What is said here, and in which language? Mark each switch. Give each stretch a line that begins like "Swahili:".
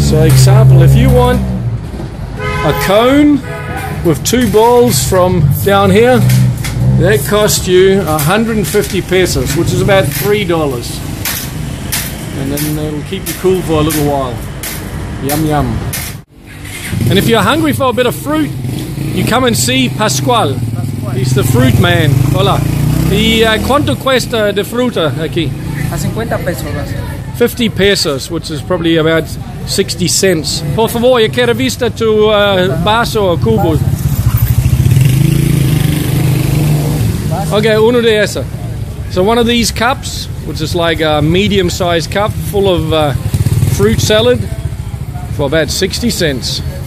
English: So, example, if you want a cone with 2 balls from down here, that costs you 150 pesos, which is about $3. And then it'll keep you cool for a little while. Yum yum. And if you're hungry for a bit of fruit, you come and see Pascual. He's the fruit man.
Spanish: Hola. ¿Y cuánto cuesta de fruta aquí? A 50 pesos.
English: 50 pesos, which is probably about 60 cents.
Spanish: Por favor, yo quiero vista tu vaso o cubo. Okay, uno de esa.
English: So one of these cups, which is like a medium-sized cup full of fruit salad, for about 60 cents.